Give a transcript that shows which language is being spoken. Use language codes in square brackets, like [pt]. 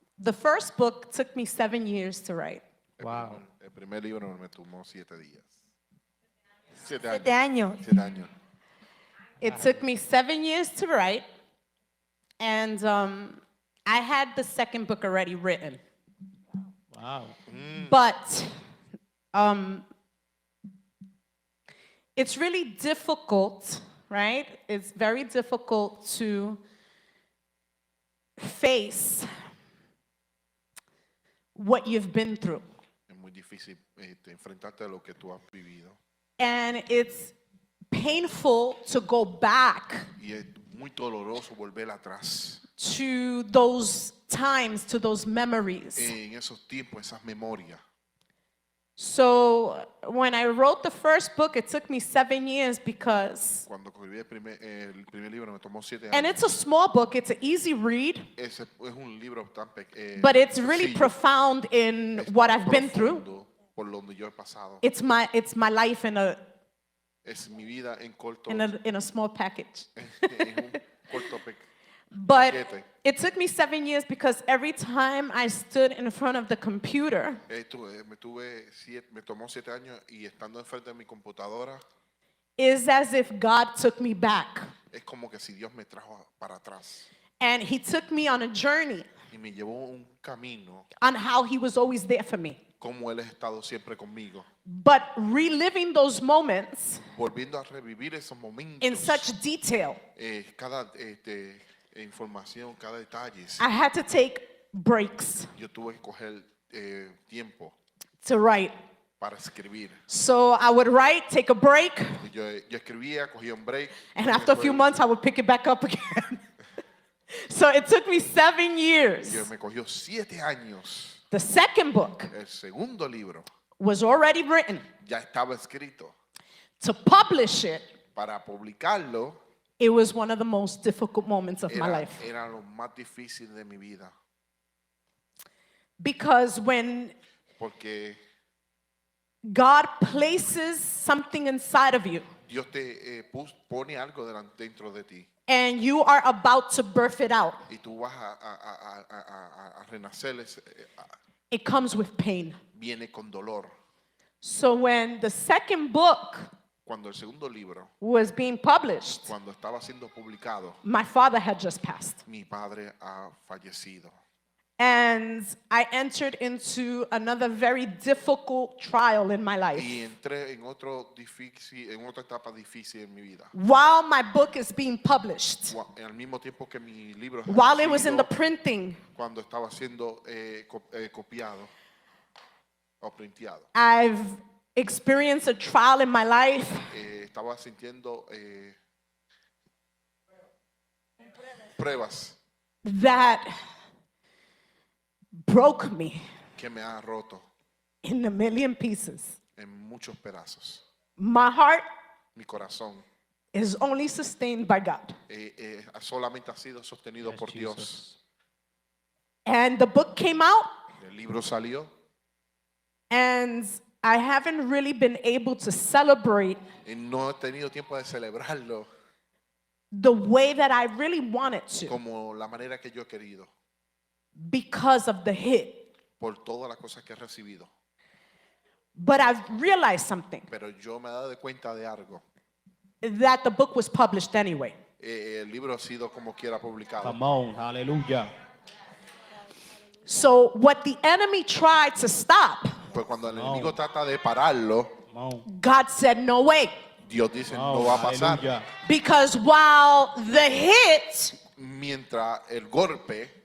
[en] The first book took me 7 years to write. Wow. [es] El primer libro me tomó 7 días. 7 7 años. años. 7 años. [en] It took me 7 years to write, and I had the second book already written. Wow. But it's really difficult, right? It's very difficult to face what you've been through. [es] Es muy difícil enfrentarte a lo que tú has vivido. [en] And it's painful to go back [es] Y es muy doloroso volver atrás [en] to those times, to those memories. [es] en esos tiempos, esas memorias. [en] So when I wrote the first book, it took me 7 years because, [es] Cuando escribí el primer libro me tomó 7 [en] and [es] años. [en] it's a small book, it's an easy read, [es] Es un libro tan [en] but it's really [es] sencillo, [en] profound in [es] es [en] what I've been through. [es] profundo por donde yo he pasado. [en] It's my life in [es] Es mi vida en corto, [en] a small package. [es] en un corto [en] But [es] paquete. [en] it took me 7 years because every time I stood in front of the computer, [es] Me tomó 7 años y estando enfrente de mi computadora [en] it's as if God took me back. [es] es como que si Dios me trajo para atrás [en] And He took me on a journey [es] y me llevó un camino [en] on how He was always there for me. [es] como Él ha estado siempre conmigo, [en] But reliving those moments [es] volviendo a revivir esos momentos, [en] in such detail, [es] cada información, cada detalle. [en] I had to take breaks [es] Yo tuve que coger tiempo [en] to write. [es] para escribir. [en] So I would write, take a break, [es] Y yo escribía, cogía un break. [en] and [es] y [en] after a few [es] después- [en] months I would pick it back up again. So it took me 7 years. [es] y me cogió 7 años. [en] The second book [es] El segundo libro [en] was already written. [es] ya estaba escrito. [en] To publish it, [es] Para publicarlo [en] it was one of the most difficult moments of my life. [es] era lo más difícil de mi vida. [en] Because when [es] Porque [en] God places something inside of you [es] Dios te pone algo dentro de ti [en] and you are about to birth it out, [es] y tú vas a renacer, [en] it comes with pain. [es] viene con dolor. [en] So when the second book [es] Cuando el segundo libro, [en] was being published, [es] cuando estaba siendo publicado, [en] my father had just passed. [es] mi padre ha fallecido. [en] And I entered into another very difficult trial in my life. [es] Y entré en otra etapa difícil en mi vida. [en] While my book is being published, [es] Al mismo tiempo que mi libro [en] while it was in the [es] sido- [en] printing, [es] cuando estaba siendo copiado o printeado, [en] I've experienced a trial in my life [es] estaba sintiendo pruebas [en] that broke me [es] que me han roto [en] in a million pieces. [es] en muchos pedazos. [en] My heart [es] Mi corazón [en] is only sustained by God. [es] solamente ha sido sostenido [en] Yes, [es] por Dios. [en] Jesus. And the book came out, [es] El libro salió [en] and I haven't really been able to celebrate [es] y no he tenido tiempo de celebrarlo [en] the way that I really wanted to [es] como la manera que yo he querido [en] because of the hit. [es] por todas las cosas que he recibido. [en] But I've realized something, [es] Pero yo me he dado cuenta de algo. [en] that the book was published anyway. [es] El libro ha sido como quiera publicado. [en] Come on. Hallelujah. So what the enemy tried to stop, [es] Pues cuando el [en] No. [es] enemigo trata de pararlo, [en] Come on. God said, no way. [es] Dios dice [en] Oh, [es] no va a pasar. [en] hallelujah. Because while the hit [es] mientras el golpe